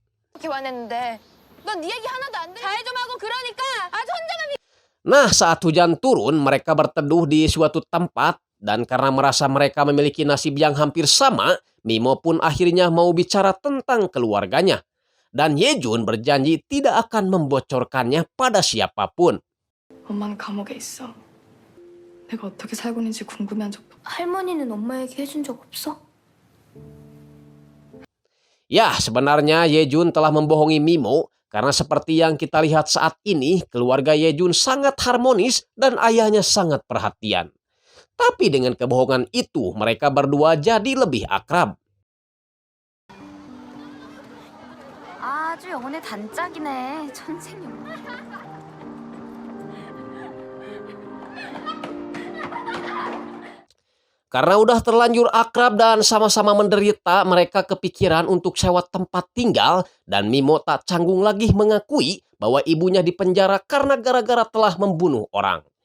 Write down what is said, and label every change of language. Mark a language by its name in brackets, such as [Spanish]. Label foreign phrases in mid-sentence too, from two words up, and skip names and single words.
[Indonesian] Nah, saat hujan turun, mereka berteduh di suatu tempat dan karena merasa mereka memiliki nasib yang hampir sama, Mimo pun akhirnya mau bicara tentang keluarganya. Dan Yejun berjanji tidak akan membocorkannya pada siapapun. [Korean] 엄마는 감옥에 있어. 내가 어떻게 살고 있는지 궁금해한 적도. 할머니는 엄마 얘기 해준 적 없어? [Indonesian] Ya, sebenarnya Yejun telah membohongi Mimo karena seperti yang kita lihat saat ini, keluarga Yejun sangat harmonis dan ayahnya sangat perhatian. Tapi dengan kebohongan itu, mereka berdua jadi lebih akrab. [Korean] 아주 영혼의 단짝이네. 천생연. [Indonesian] Karena udah terlanjur akrab dan sama-sama menderita, mereka kepikiran untuk sewa tempat tinggal dan Mimo tak canggung lagi mengakui bahwa ibunya dipenjara karena gara-gara telah membunuh orang.